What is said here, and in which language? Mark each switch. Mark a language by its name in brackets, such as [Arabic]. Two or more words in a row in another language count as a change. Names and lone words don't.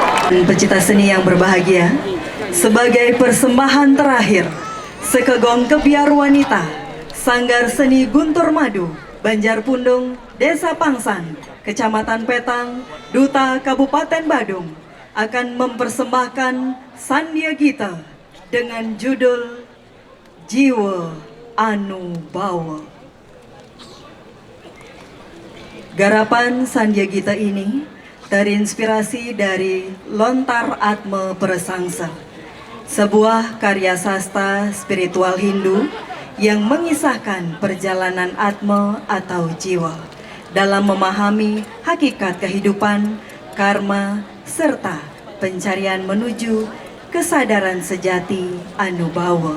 [Indonesian] Pecinta seni yang berbahagia, sebagai persembahan terakhir, Sekegong Kebiar Wanita, Sanggar Seni Guntur Madu, Banjarpundung, Desa Pangsan, Kecamatan Petang, Duta Kabupaten Badung, akan mempersembahkan Sandia Gita dengan judul Jiwa Anu Bawa. Garapan Sandia Gita ini terinspirasi dari Lontar Atma Persangsa, sebuah karya sastra spiritual Hindu yang mengisahkan perjalanan Atma atau jiwa dalam memahami hakikat kehidupan, karma, serta pencarian menuju kesadaran sejati anu bawa.